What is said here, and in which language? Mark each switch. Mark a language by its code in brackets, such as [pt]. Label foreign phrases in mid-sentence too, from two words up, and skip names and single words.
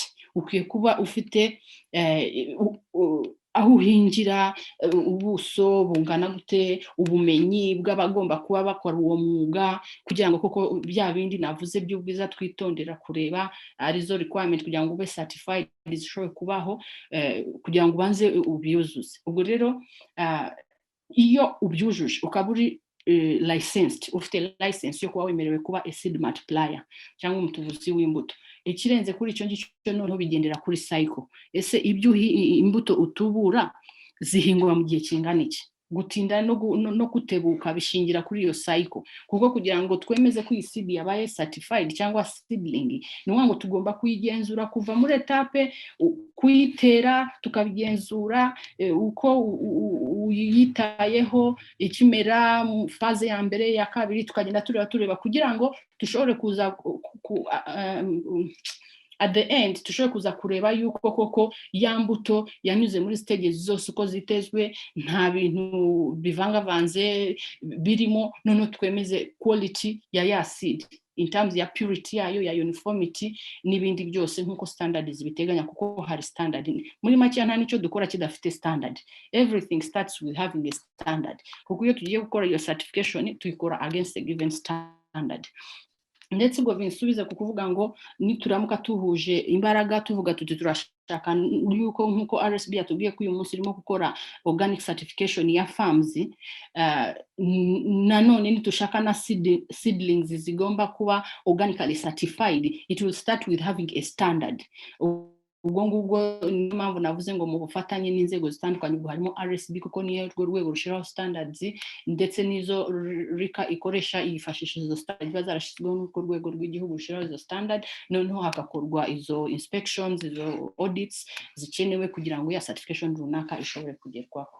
[rw] Ukwiye kuba ufite aho uhingira, ubuso bungana gute, ubumenyi bw'abagomba kuba bakora uwo mwuga, kugira ngo koko bya bindi navuze by'ubwiza twitondera kureba arizo requirement kugira ngo ube certified zishobore kubaho, kugira ngo ubanze ubyuzuze. Ubwo rero iyo ubyujuje ukaba uri licensed, ufite license yo kuba wemerewe kuba [en] a seed multiplier [rw] cyangwa umutubuzi w'imbuto, ikirenze kuri icyo ngicyo noneho bigendera kuri cycle. Ese ibyo imbuto utubura zihingwa mu gihe kingana iki? Gutinda no kutebuka bishingira kuri iyo cycle, kuko kugira ngo twemeze ko iyi seed yabaye certified cyangwa seedling, ni ngo tugomba kuyigenzura kuva muri etape kuyitera, tukabigenzura uko uyitayeho, ikimera mu faze ya mbere, ya kabiri, tukagenda tureba kugira ngo dushobore kuza [en] at the end [rw] tushobore kuza kureba yuko koko ya mbuto yanyuze muri stages zose uko zitezwe, nta bintu bivangavanze birimo, none twemeze quality ya seed [en] in terms [rw] ya purity yayo, ya uniformity n'ibindi byose nk'uko standards biteganya, kuko hari standard. Muri make nta nicyo dukora kidafite standard. [en] Everything starts with having a standard, [rw] kuko iyo tugiye gukora iyo certification tuyikora [en] against a given standard. [rw] Ndetse ubwo binsubiza ku kuvuga ngo nituramuka tuhuje imbaraga tuvuga tuti turashaka yuko nk'uko RSB yatubwiye ko uyu munsi irimo gukora [en] organic certification [rw] ya farms, nanone nitushaka na seedlings zigomba kuba [en] organically certified, it will start with having a standard. [rw] Ubwo ngubwo niyo mpamvu navuze ngo mu bufatanye n'inzego zitandukanye, ubwo harimo RSB kuko niyo rwego rushiraho standards, ndetse n'izo RICA ikoresha yifashisha izo standards bazarashyizweho n'uko rwego rw'igihugu rushiraho izo standard, noneho hagakorwa izo inspections, izo audits zikenewe kugira ngo ya certification runaka ishobore kugerwaho.